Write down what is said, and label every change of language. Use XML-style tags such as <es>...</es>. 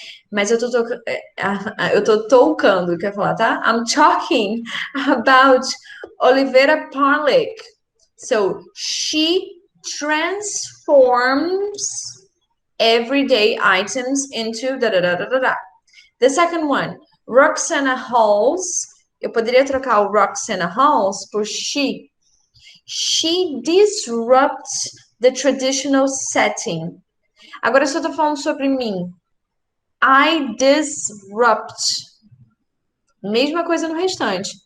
<pt>Mas eu tô tocando, quer falar, tá?</pt> <en>I'm talking about Oliveira Parlick. So, she transforms everyday items into da. The second one, Roxana Halls.</en> <pt>Eu poderia trocar o Roxana Halls por she.</pt> <en>She disrupts the traditional setting.</en> <pt>Agora, se eu tô falando sobre mim,</pt> <en>I disrupt.</en> <pt>Mesma coisa no restante.</pt>